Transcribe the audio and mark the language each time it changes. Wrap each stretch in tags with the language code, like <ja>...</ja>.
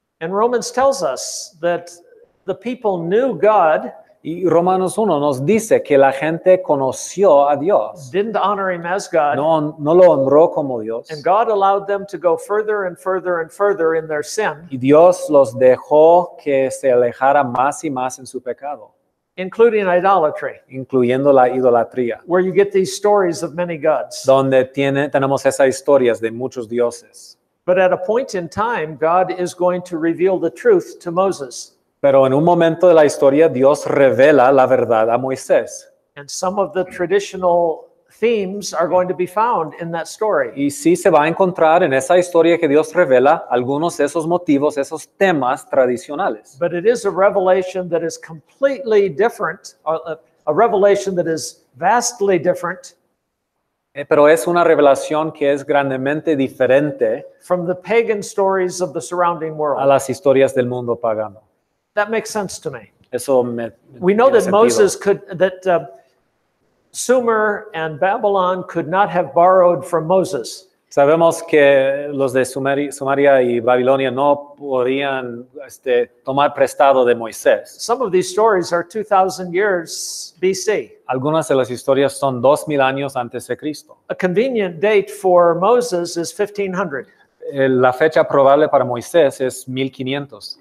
<en>And Romans tells us that the people knew God,</en> <es>Y Romanos 1 nos dice que la gente conoció a Dios.</es> <en>didn't honor him as God,</en> <es>No lo honró como Dios.</es> <en>and God allowed them to go further and further and further in their sin,</en> <es>Y Dios los dejó que se alejara más y más en su pecado,</es> <en>including idolatry,</en> <es>incluyendo la idolatría,</es> <en>where you get these stories of many gods.</en> <es>donde tenemos esas historias de muchos dioses.</es> <en>But at a point in time, God is going to reveal the truth to Moses.</en> <es>Pero en un momento de la historia, Dios revela la verdad a Moisés.</es> <en>And some of the traditional themes are going to be found in that story.</en> <es>Y sí se va a encontrar en esa historia que Dios revela algunos de esos motivos, esos temas tradicionales.</es> <en>But it is a revelation that is completely different, a revelation that is vastly different</en> <es>Pero es una revelación que es grandemente diferente</es> <en>from the pagan stories of the surrounding</en> <es>a</es> <en>world.</en> <es>las historias del mundo pagano.</es> <en>That makes sense to me.</en> <es>Eso</es> <en>We know</en> <es>tiene</es> <en>that</en> <es>sentido.</es> <en>Sumer and Babylon could not have borrowed from Moses.</en> <es>Sabemos que los de Sumeria y Babilonia no podían tomar prestado de Moisés.</es> <en>Some of these stories are 2,000 years BC.</en> <es>Algunas de las historias son 2000 años antes de Cristo.</es> <en>A convenient date for Moses is 1500.</en> <es>La fecha probable para Moisés es 1500.</es>